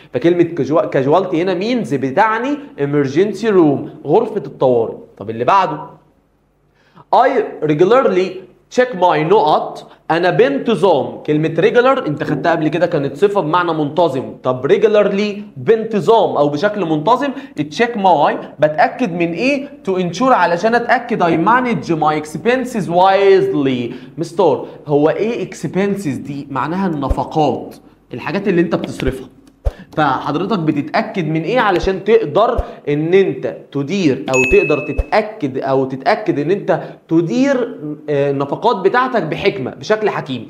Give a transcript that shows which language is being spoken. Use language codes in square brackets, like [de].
[ar] فكلمه casualty هنا means بتعني emergency room غرفه الطوارئ. طب اللي بعده [en] I regularly check my [ar] نقط. انا بانتظام. كلمه regular انت خدتها قبل كده كانت صفه بمعنى منتظم. طب regularly بانتظام او بشكل منتظم. [en] check my [ar] بتاكد من ايه؟ [en] to ensure [ar] علشان اتاكد [en] I manage my expenses wisely. [ar] مستر هو ايه expenses دي؟ معناها النفقات، الحاجات اللي انت بتصرفها. فحضرتك بتتاكد من ايه علشان تقدر ان انت تدير او تقدر تتاكد ان انت تدير النفقات بتاعتك بحكمه بشكل حكيم.